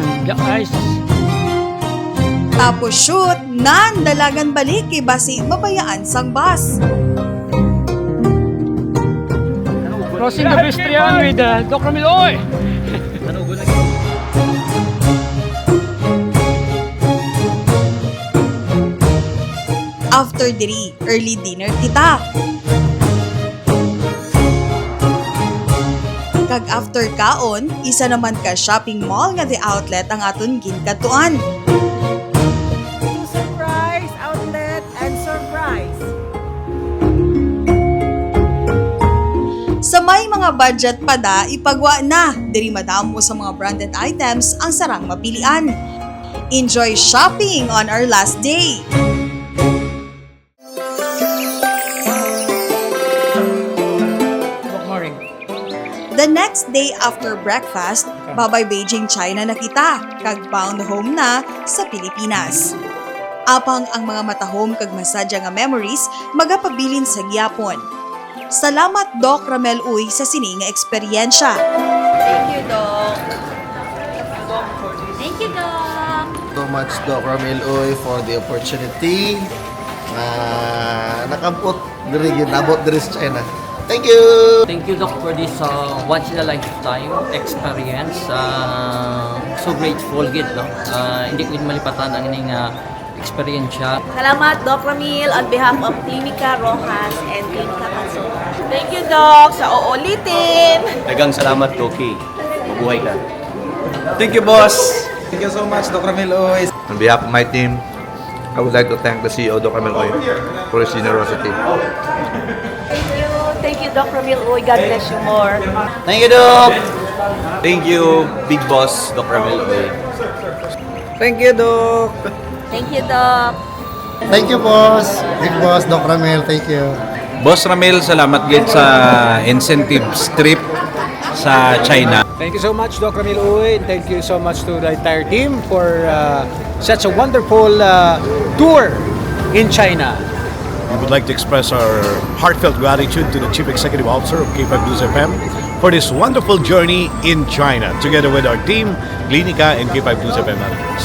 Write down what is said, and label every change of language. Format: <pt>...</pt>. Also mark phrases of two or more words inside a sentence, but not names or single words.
<en>the ice.</en> <hil>Tapos shoot, nan dalagan balik kay basi mabayaan sang bus.</hil> <en>Crossing the pedestrian with Dr. Miloy.</en> <hil>After diri,</hil> <en>early dinner</en> <hil>kita. Kag after kaon, isa naman ka</hil> <en>shopping mall</en> <hil>nga The Outlet ang aton ginkaduan.</hil> <en>Surprise, outlet, and surprise.</en> <hil>Sa may mga budget pa da, ipagwa na. Diri madamo sa mga</hil> <en>branded items</en> <hil>ang sarang mapilian.</hil> <en>Enjoy shopping on our last day. Good morning. The next day after breakfast,</en> <hil>babay Beijing, China na kita, kag</hil> <en>bound home</en> <hil>na sa Pilipinas. Apang ang mga matahom kag masadya nga memories magapabilin sa gyapon. Salamat Doc Ramel Uy sa sini nga eksperyensya.</hil> <en>Thank you, Doc. Thank you, Doc. So much Doc Ramil Uy for the opportunity</en> <hil>na nakabot diri ginabot diri sa China.</hil> <en>Thank you. Thank you, Doc, for this once in a lifetime experience. So grateful,</en> <hil>gid, no? Hindi ko malipatan ang ining experience.</hil> <en>Salamat, Doc Ramil, on behalf of Clinica Rojas and Clinica Paso. Thank you, Doc,</en> <tl>sa uulitin.</tl> <hil>Dagang salamat, Doki. Mabuhay ka.</hil> <en>Thank you, boss. Thank you so much, Dr. Ramil Oy. On behalf of my team, I would like to thank the CEO, Dr. Ramil Oy, for his generosity. Thank you, Doc Ramil Uy. God bless you more. Thank you, Doc. Thank you, big boss, Dr. Ramil Oy. Thank you, Doc. Thank you, Doc. Thank you, boss. Big boss Doc Ramil. Thank you.</en> <hil>Boss Ramil, salamat gid sa</hil> <en>incentive trip</en> <hil>sa China.</hil> <en>Thank you so much, Dr. Miloy, and thank you so much to the entire team for such a wonderful tour in China. We would like to express our heartfelt gratitude to the Chief Executive Officer of K5 News FM for this wonderful journey in China, together with our team, Clinica and K5 News FM managers.</en>